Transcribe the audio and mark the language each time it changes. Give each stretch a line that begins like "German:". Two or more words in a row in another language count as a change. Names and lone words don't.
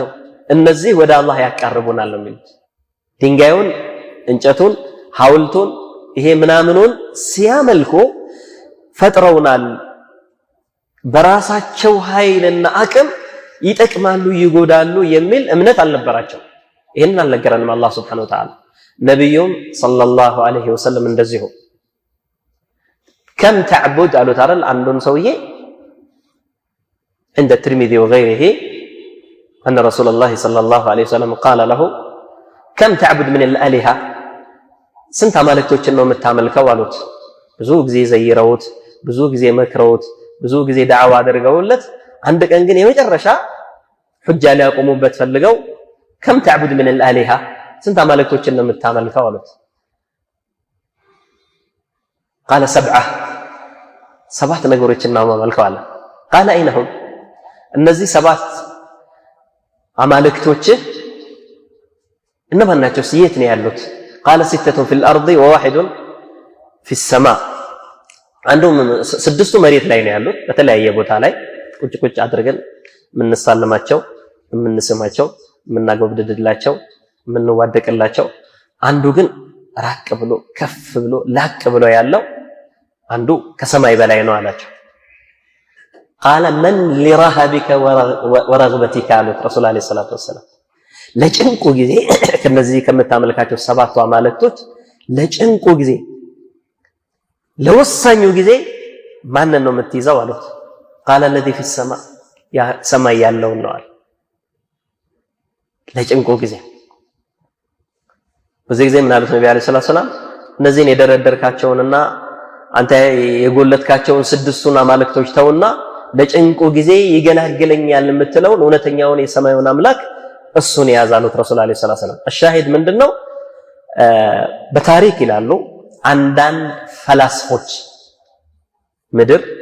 Amharic: እነዚህ ወደ አላህ ያቃርቡናል የሚሉት ድንጋዩን፣ እንጨቱን፣ ሐውልቱን ይሄ ምናምኑን ሲያመልኩ ፈጥረውናል፣ በራሳቸው ኃይልና አቅም ይጠቅማሉ፣ ይጎዳሉ የሚል እምነት አልነበራቸው። ይሄንን አልነገረንም አላህ
Arabic: سبحانه وتعالى።
Amharic: ነብዩም
Arabic: صلى الله عليه وسلم
Amharic: እንደዚሁ
Arabic: كم تعبد
Amharic: አሉት አይደል አንዱን ሰውዬ
Arabic: عند الترمذي وغيره أن رسول الله صلى الله عليه وسلم قال له كم تعبد من الآلهة
Amharic: ስንት አማልክቶችን ነው የምታመልከው አሉት። ብዙ ጊዜ ዘይረውት፣ ብዙ ጊዜ መክረውት፣ ብዙ ጊዜ ዳዕዋ አድርገውለት አንድ ቀን ግን የመጨረሻ ሁጃ ሊያቆሙበት ፈልገው
Arabic: كم تعبد من الآلهة
Amharic: ስንት አማልክቶችን ነው የምታመልከው አሉት።
Arabic: قال سبعة
Amharic: ሰባት ነገሮችን ነው የማመልከው አለ።
Arabic: قال أين هم
Amharic: እነዚህ ሰባት አማልክቶች እነማን ናቸው? የት ነው ያሉት?
Arabic: قال ستة في الأرض وواحد في السماء
Amharic: አንዱ ስድስቱ መሬት ላይ ነው ያሉት በተለያየ ቦታ ላይ ቁጭ ቁጭ አድርገን የምንሳለማቸው የምንስማቸው የምናጎብድድላቸው የምንዋደቅላቸው አንዱ ግን ራቅ ብሎ ከፍ ብሎ ላቅ ብሎ ያለው አንዱ ከሰማይ በላይ ነው አላቸው
Arabic: قال من لرهبك ورغبتك
Amharic: አሉት ረሱል
Arabic: عليه الصلاة وسلم
Amharic: ለጭንቁ ጊዜ ከነዚህ ከምታመልካቸው ሰባቱ አማልክቶች ለጭንቁ ጊዜ ለወሳኙ ጊዜ ማንን ነው የምትይዘው አሉት
Arabic: قال الذي في السماء
Amharic: ያ ሰማይ ያለው ነው አለ ለጭንቁ ጊዜ በዚህ ጊዜ ምን አሉት ነብዩ
Arabic: عليه الصلاة وسلم
Amharic: እነዚህን የደረደርካቸውንና አንተ የጎለትካቸውን ስድስቱን አማልክቶች ተውና ለጭንቁ ጊዜ ይገላግለኛል የምትለውን እውነተኛውን የሰማዩን አምላክ እሱን ያዛሉት ረሱል
Arabic: عليه الصلاة وسلم
Amharic: الشاهد ምንድነው በታሪክ ይላሉ አንዳንድ ፈላስፎች ምድር